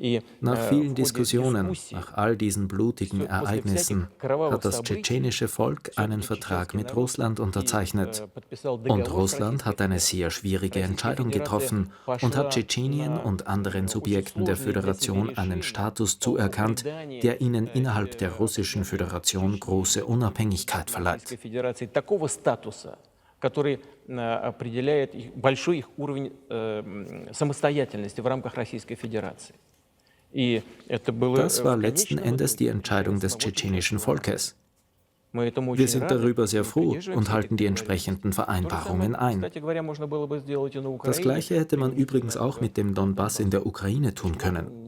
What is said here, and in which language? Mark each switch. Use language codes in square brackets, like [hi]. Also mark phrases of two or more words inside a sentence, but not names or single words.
[de] Nach vielen Diskussionen, nach all diesen blutigen Ereignissen, hat das tschetschenische Volk einen Vertrag mit Russland unterzeichnet. Und Russland hat eine sehr schwierige Entscheidung getroffen und hat Tschetschenien und anderen Subjekten der Föderation einen Status zuerkannt, der ihnen innerhalb der Russischen Föderation große Unabhängigkeit verleiht. [ru] Который определяет большой их уровень самостоятельности в рамках Российской Федерации. [de] Das war letzten Endes die Entscheidung des tschetschenischen Volkes. Wir sind darüber sehr froh und halten die entsprechenden Vereinbarungen ein. Das Gleiche hätte man übrigens auch mit dem Donbass in der Ukraine tun können.